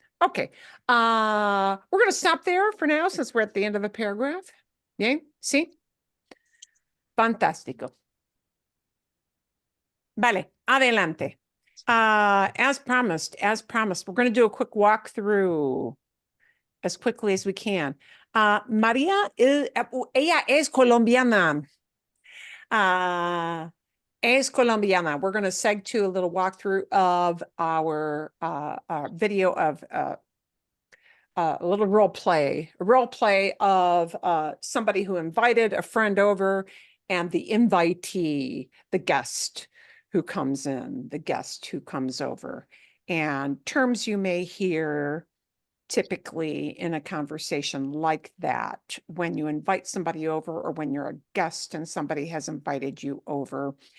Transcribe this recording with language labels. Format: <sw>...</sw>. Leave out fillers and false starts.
<en>Okay, we're going to stop there for now since we're at the end of a paragraph.</en> <es>Bien, sí? Fantástico. Vale, adelante.</es> <en>As promised, we're going to do a quick walkthrough as quickly as we can.</en> <es>María, ella es colombiana. Es colombiana.</es> <en>We're going to seg to a little walkthrough of our video of a little role play of somebody who invited a friend over and the invitee, the guest who comes in, the guest who comes over, and terms you may hear typically in a conversation like that when you invite somebody over or when you're a guest and somebody has invited you over.</en>